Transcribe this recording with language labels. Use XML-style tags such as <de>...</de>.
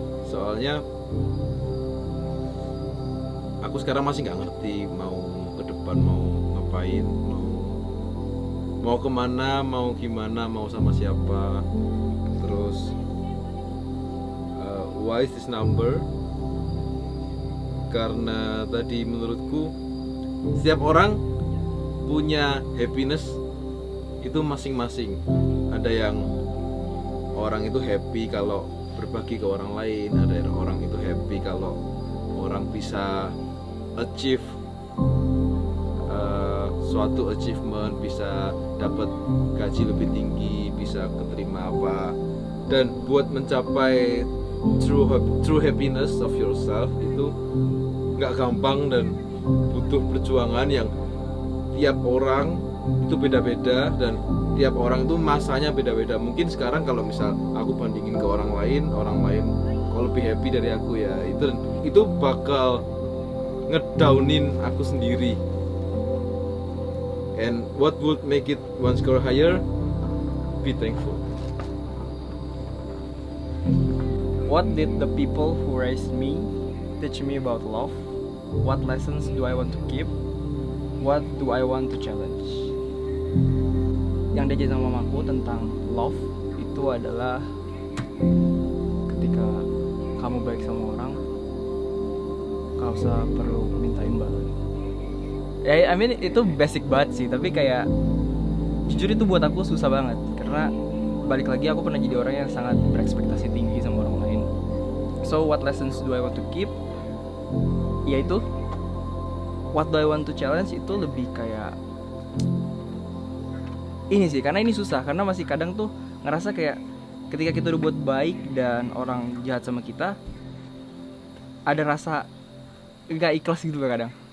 <id>Soalnya aku sekarang masih nggak ngerti mau ke depan mau ngapain, mau kemana, mau gimana, mau sama siapa. Terus</id> <en>why is this number?</en> <id>Karena tadi menurutku setiap orang punya happiness itu masing-masing. Ada yang orang itu happy kalau berbagi ke orang lain, ada orang itu happy kalau orang bisa achieve suatu achievement, bisa dapat gaji lebih tinggi, bisa keterima apa. Dan buat mencapai</id> <en>true happiness of yourself</en> <id>itu nggak gampang dan butuh perjuangan yang tiap orang itu beda-beda dan tiap orang itu masanya beda-beda. Mungkin sekarang kalau misal aku bandingin ke orang lain kau lebih happy dari aku ya, itu bakal ngedownin aku sendiri.</id> <en>And what would make it one score higher? Be thankful. What did the people who raised me teach me about love? What lessons do I want to keep? What do I want to challenge?</en> <id>Yang diajarin sama mamaku tentang love itu adalah ketika kamu baik sama orang, gak usah perlu minta imbalan. Ya,</id> <en>I mean</en> <id>itu basic banget sih, tapi kayak jujur itu buat aku susah banget karena balik lagi aku pernah jadi orang yang sangat berekspektasi tinggi sama orang lain.</id> <en>So what lessons do I want to keep?</en> <id>Yaitu</id> <en>what do I want to challenge</en> <id>itu lebih kayak ini sih, karena ini susah karena masih kadang tuh ngerasa kayak ketika kita udah buat baik dan orang jahat sama kita ada rasa gak ikhlas gitu kadang.</id>